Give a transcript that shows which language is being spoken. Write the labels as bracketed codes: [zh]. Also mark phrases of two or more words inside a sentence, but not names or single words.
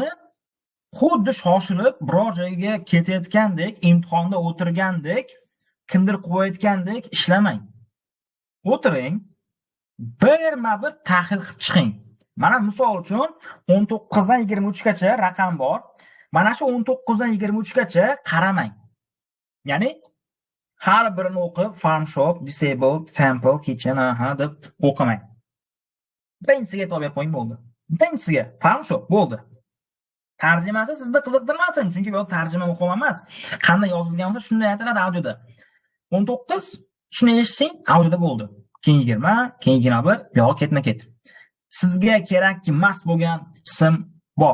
[uz] Xuddi shoshilib biror joyga ketayotgandek, imtihonda o'tirgandek, kimdir qo'yayotgandek ishlamang. O'tiring, birma-bir tahlil qilib chiqing. Mana misol uchun 19 dan 23 gacha raqam bor. Mana shu 19 dan 23 gacha qaramang. Ya'ni Har birini o'qib, [en] farm shop, disabled, temple, kitchen, [uz] deb o'qimang. Birinchisiga e'tibor berib qo'ying bo'ldi. Birinchisiga [en] farm shop [uz] bo'ldi. Tarjimasi sizni qiziqtirmasin, chunki bu tarjima muhim emas. Qanday yozilgan bo'lsa, shunday aytiladi audioda. 19 shuni eshitsang, audioda bo'ldi. Keyin 20, keyin 21, yo'q ketma-ket. Sizga kerakki mast bo'lgan qism bor.